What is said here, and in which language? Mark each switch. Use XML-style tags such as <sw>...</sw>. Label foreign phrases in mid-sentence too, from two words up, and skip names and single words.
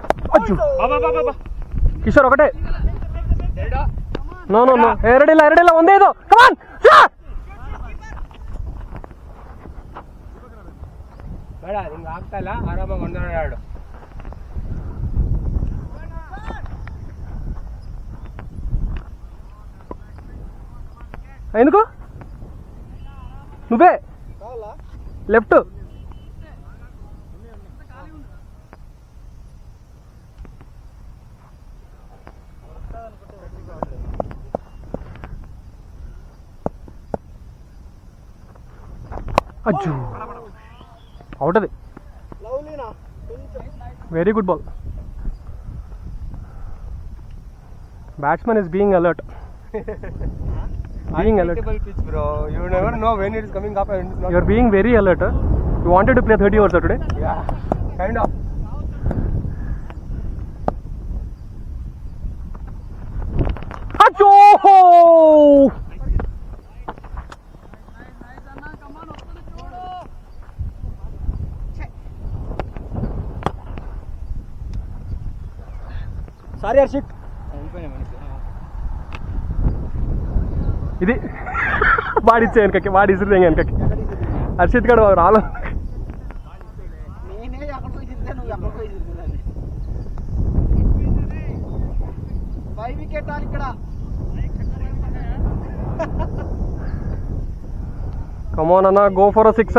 <te>కిషోర్ ఒకటే.</te> <en>no no no,</en> <te>ఎరడిలా ఉంది ఏదో. కమాన్</te> <kn>ಆಗ್ತಾ ಆರಾಮಾಗಿ ಒಂದೆರಡು.</kn> <te>ఎందుకు నువ్వే లెఫ్ట్. అజ్జు అవుట్. అది</te> <en>very good ball. Batsmen is being alert. Being alert. Pitch, bro. You never know when it is coming up and it's not. You are being very alert. You wanted to play 30 overs today? Yeah, kind of. Achoo! Sorry, Arshit.</en> <te>ఇది వాడిచ్చే వెనకకి, వాడి ఇసురు వెనకకి. హర్షిత్ గడు రాలో. కమాన్ అన్న,</te> <en>go for a sixer.</en>